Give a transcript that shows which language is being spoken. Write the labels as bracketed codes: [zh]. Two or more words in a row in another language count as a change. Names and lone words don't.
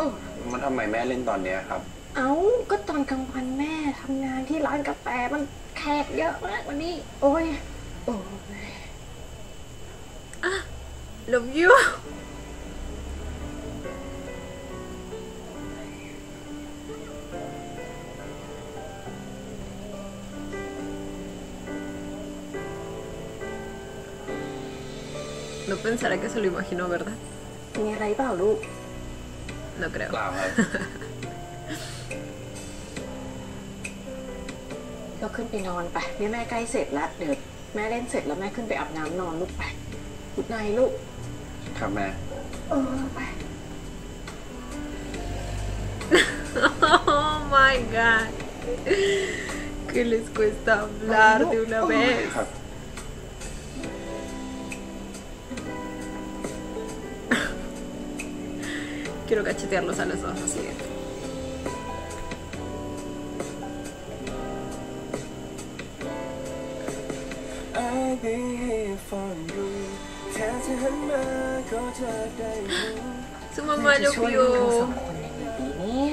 [th] มันทำไมแม่เล่นตอนเนี้ยครับ เอ้าก็ตอนกลางวันแม่ทำงานที่ร้านกาแฟมันแขกเยอะมากวันนี้ โอ้ยโอ้ย [en] Love you. [es] No pensará que se lo imaginó, ¿verdad? [th] มีอะไรเปล่าลูก [es] No creo. [th] เปล่าครับ ก็ขึ้นไปนอนไปเนี่ยแม่ใกล้เสร็จแล้วเดี๋ยวแม่เล่นเสร็จแล้วแม่ขึ้นไปอาบน้ำนอนลูกไป [en] good night [th] ลูก ครับแม่ ไป [en] Oh my god. [es] ¿Qué les cuesta hablar de una vez? [th] ครับ [es] Quiero cachetearlos a los dos así. Su mamá lo [th] ช่วยลูกทั้งสอ [es] vio. [th] งคนยังไงดีเนี่ย